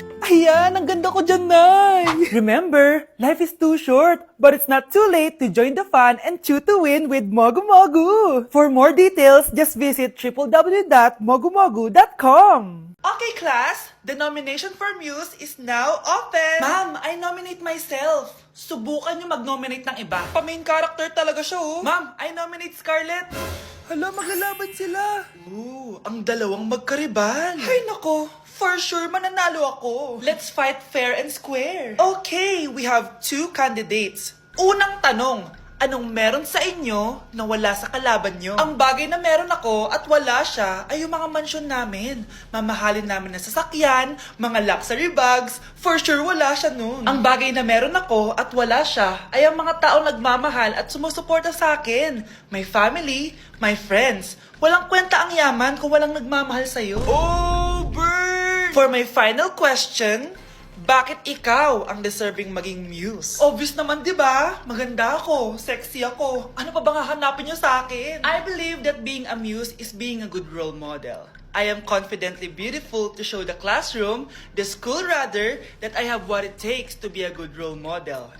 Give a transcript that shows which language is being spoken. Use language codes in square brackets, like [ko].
[tl] Ayan, ang ganda ko dyan, Nay. [en] Remember, life is too short, but it's not too late to join the fun and chew to win with Mogu Mogu. For more details, just visit www.mogumogu.com. Okay, class. The nomination for Muse is now open. Ma'am, I nominate myself. [tl] Subukan niyo mag-nominate ng iba. Pa-main character talaga siya, oh. [en] Ma'am, I nominate Scarlett. [tl] Hala, maglalaban sila. Ooh, ang dalawang magkaribal. Ay, nako. [en] For sure, [tl] mananalo ako. [en] Let's fight fair and square. Okay, we have 2 candidates. [tl] Unang tanong, anong meron sa inyo na wala sa kalaban nyo? Ang bagay na meron ako at wala siya ay yung mga mansyon namin. Mamahalin namin na sasakyan, mga luxury bags. [en] For sure, [tl] wala siya nun. Ang bagay na meron ako at wala siya ay ang mga taong nagmamahal at sumusuporta sa akin. [en] My family, my friends. [tl] Walang kwenta ang yaman kung walang nagmamahal sa'yo. [en] Oh, bird! For my final question, [tl] bakit ikaw ang deserving maging muse? Obvious naman, di ba? Maganda ako, sexy ako. Ano pa bang hahanapin niyo sa akin? [en] I believe that being a muse is being a good role model. I am confidently beautiful to show the classroom, the school rather, that I have what it takes to be a good role model.